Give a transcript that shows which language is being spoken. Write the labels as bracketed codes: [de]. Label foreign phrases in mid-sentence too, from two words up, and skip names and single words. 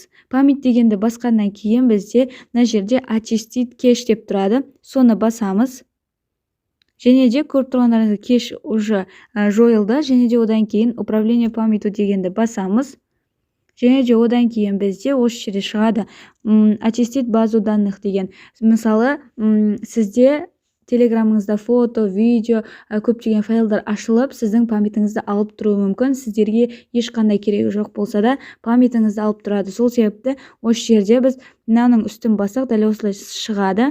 [kk] Память дегенді басқаннан кейін бізде мына жерде [ru] очистить кеш [kk] деп тұрады. Соны басамыз. Және де көріп тұрғандарыңыздай кеш уже жойылды. Және де одан кейін [ru] управление памятью [kk] дегенді басамыз. Және де одан кейін бізде осы жерде шығады [ru] очистить базу данных [kk] деген. Мысалы, сізде Телеграмыңызда фото, видео, көптеген файлдар ашылып, сіздің памятіңізді алып тұруы мүмкін. Сіздерге ешқандай керегі жоқ болса да, памятіңізді алып тұрады. Сол себепті осы жерде біз мынаның үстін басақ, дәл осылай шығады.